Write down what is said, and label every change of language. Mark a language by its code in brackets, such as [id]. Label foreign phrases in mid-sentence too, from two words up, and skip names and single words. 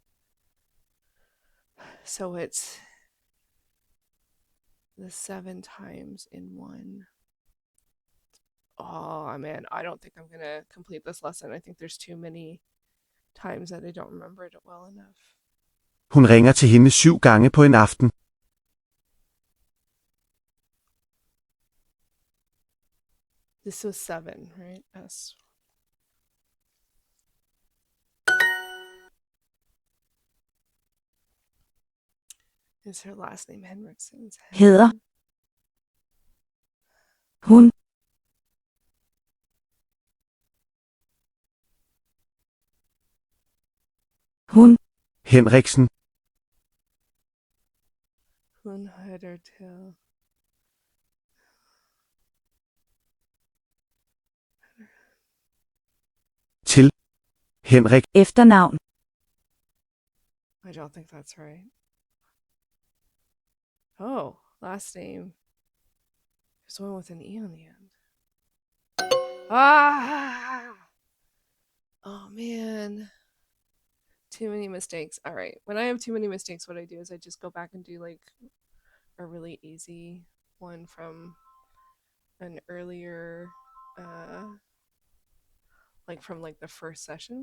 [en] So it's the 7 times in one. Oh man, I don't think I'm gonna complete this lesson. I think there's too many times that I don't remember it well enough. [da] Hun ringer til hende 7 gange på en aften. [en] This was 7, right? Yes. Is her last name Henriksen's? [da] Hedder. Hun. Hun. Henriksen. Hun hører til. Til. Henrik. Efternavn. [en] I don't think that's right. Oh, last name. There's one with an E on the end. Ah! Oh man. Too many mistakes. All right. When I have too many mistakes, what I do is I just go back and do like a really easy one from an earlier like from like the first session.